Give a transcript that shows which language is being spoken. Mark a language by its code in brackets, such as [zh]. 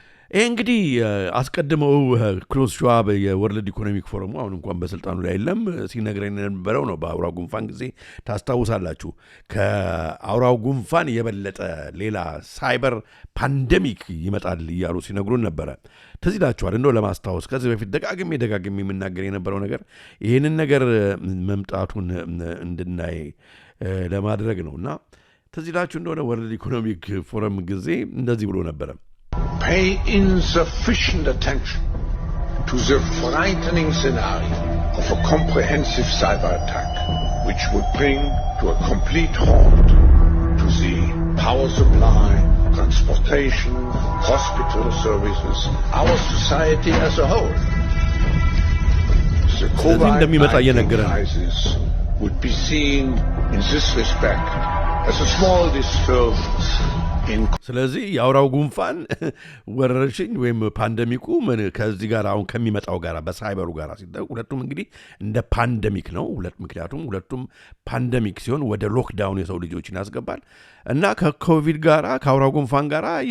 [am] ይሄ እንግዲህ አስቀድመው ክሎዝ ሸዋብ የወርልድ ኢኮኖሚክ ፎረሙ አሁን እንኳን በስልጣኑ ላይ የለም ሲነግረን የነበረው ነው። በአውራው ጉንፋን ጊዜ ታስታውሳላችሁ ከአውራው ጉንፋን የበለጠ ሌላ ሳይበር ፓንደሚክ ይመጣል እያሉ ሲነግሩን ነበረ። ተዚላችኋል እንደው ለማስታወስ ከዚህ በፊት ደጋግሜ የምናገር የነበረው ነገር ይህንን ነገር መምጣቱን እንድናይ ለማድረግ ነውና ተዚላችሁ እንደሆነ ወርልድ ኢኮኖሚክ ፎረም ጊዜ እንደዚህ ብሎ ነበረ። [en] Pay insufficient attention to the frightening scenario of a comprehensive cyber attack, which would bring to a complete halt to the power supply, transportation, hospital services, our society as a whole. The COVID-19 crisis would be seen in this respect as a small disturbance [am] ስለዚህ የአውራው ጉንፋን ወረርሽኝ ወይም ፓንደሚኩ ከዚህ ጋር አሁን ከሚመጣው ጋር በሳይበሩ ጋር ሲታይ ሁለቱም እንግዲህ እንደ ፓንደሚክ ነው። ምክንያቱም ሁለቱም ፓንደሚክ ሲሆን ወደ ሎክዳውን የሰው ልጆችን ያስገባል እና ከኮቪድ ጋራ ከአውራው ጉንፋን ጋራ